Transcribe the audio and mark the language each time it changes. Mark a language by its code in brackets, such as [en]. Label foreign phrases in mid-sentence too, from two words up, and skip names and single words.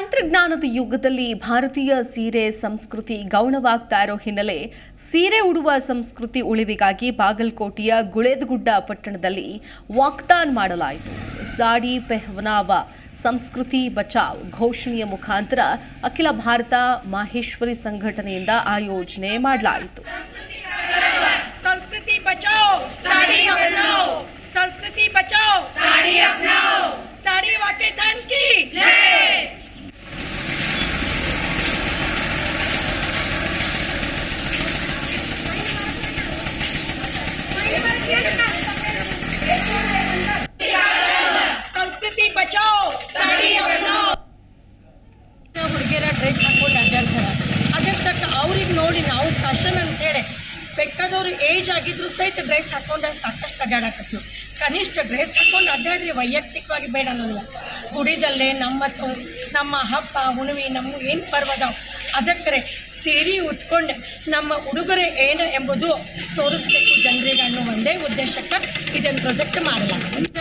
[kn] ತಂತ್ರಜ್ಞಾನದ ಯುಗದಲ್ಲಿ ಭಾರತೀಯ ಸೀರೆ ಸಂಸ್ಕೃತಿ ಗೌಣವಾಗ್ತಾ ಇರೋ ಹಿನ್ನೆಲೆ ಸೀರೆ ಉಡುವ ಸಂಸ್ಕೃತಿ ಉಳಿವಿಗಾಗಿ ಬಾಗಲಕೋಟೆಯ ಗುಳೇದಗುಡ್ಡ ಪಟ್ಟಣದಲ್ಲಿ ವಾಕ್ಥಾನ್ ಮಾಡಲಾಯಿತು. [hi] साड़ी पहनावा संस्कृति बचाओ [kn] ಘೋಷಣೆಯ ಮುಖಾಂತರ ಅಖಿಲ ಭಾರತ ಮಾಹೇಶ್ವರಿ ಸಂಘಟನೆಯಿಂದ ಆಯೋಜನೆ ಮಾಡಲಾಯಿತು. [hi] संस्कृति बचाओ साड़ी अपनाओ, संस्कृति बचाओ साड़ी अपनाओ, साड़ी वाकेथन की जय। संस्कृति बचाओ साड़ी अपनाओ. [kn] ಹುಡುಗಿಯರ ಡ್ರೆಸ್ ಹಾಕೊಂಡು ಅಡ್ಡಾಡ್ತಾರೆ. ಅದಕ್ಕೆ ಅವ್ರಿಗೆ ನೋಡಿ ನಾವು ಫ್ಯಾಷನ್ ಅಂತೇಳಿ ಬೇಕಾದವ್ರು ಏಜ್ ಆಗಿದ್ರು ಸಹಿತ ಡ್ರೆಸ್ ಹಾಕೊಂಡು ಸಾಕಷ್ಟು ಅಡ್ಡಾಡಕತ್ತು. ಕನಿಷ್ಠ ಡ್ರೆಸ್ ಹಾಕೊಂಡು ಅಡ್ಡಾಡ್ರಿ, ವೈಯಕ್ತಿಕವಾಗಿ ಬೇಡ ಅನ್ನೋದಿಲ್ಲ. ಗುಡಿದಲ್ಲೇ ನಮ್ಮ ಹಬ್ಬ ಹುಣ್ಣಿಮೆ ನಮ್ಮ ಏನು ಪರ್ವದಾವ ಅದಕ್ಕೆ ಸೀರೆ ಉಟ್ಕೊಂಡು ನಮ್ಮ ಉಡುಗೊರೆ ಏನು ಎಂಬುದು ತೋರಿಸ್ಬೇಕು ಜನರಿಗೆ ಅನ್ನೋ ಒಂದೇ ಉದ್ದೇಶಕ್ಕೆ ಇದನ್ನು ಪ್ರೊಜೆಕ್ಟ್ ಮಾಡಲಾಗುತ್ತೆ.